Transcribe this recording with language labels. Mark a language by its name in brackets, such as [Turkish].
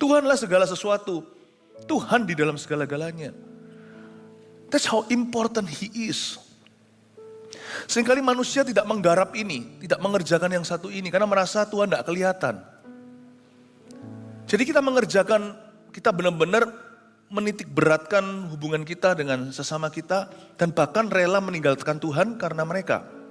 [Indonesian] Tuhanlah segala sesuatu. Tuhan di dalam segala-galanya. [English] That's how important He is. [Indonesian] Seringkali manusia tidak menggarap ini. Tidak mengerjakan yang satu ini. Karena merasa Tuhan tidak kelihatan. Jadi kita benar-benar menitik beratkan hubungan kita dengan sesama kita dan bahkan rela meninggalkan Tuhan karena mereka.